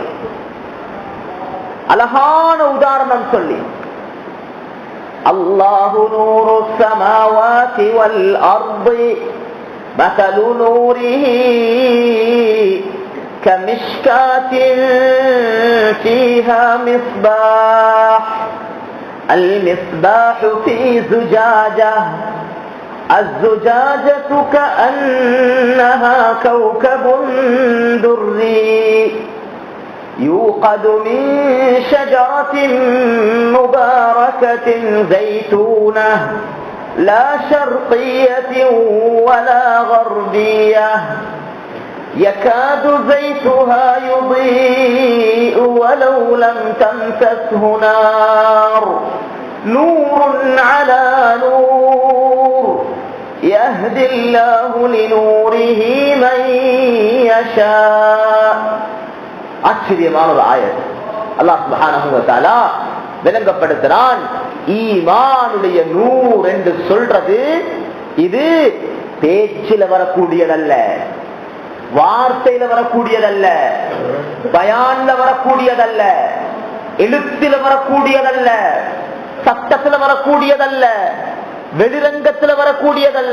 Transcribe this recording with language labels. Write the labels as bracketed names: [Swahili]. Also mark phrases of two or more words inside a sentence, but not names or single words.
[Tamil] அழகான உதாரணம் சொல்லி, [Arabic] الله نور السماوات والأرض مثل نوره كمشكاة فيها مصباح المصباح في زجاجة الزجاجة كأنها كوكب دري يوقد من شجرة مباركة زيتونة لا شرقية ولا غربية يكاد زيتها يضيء ولو لم تمسسه نار نور على نور يهدي الله لنوره من يشاء. [Tamil] ஆச்சரியமான ஒரு ஆயத். [Arabic] الله سبحانه وتعالى [Tamil] விளங்கப்படுத்துறான், ஈமானுடைய நூர் என்று சொல்றது இது பேச்சில வரக்கூடியதல்ல, வார்த்தையில வரக்கூடியதல்ல, பயான்ல வரக்கூடியதல்ல, எழுத்துல வரக்கூடியதல்ல, சத்தத்துல வரக்கூடியதல்ல, வெளிரங்கத்துல வரக்கூடியதல்ல.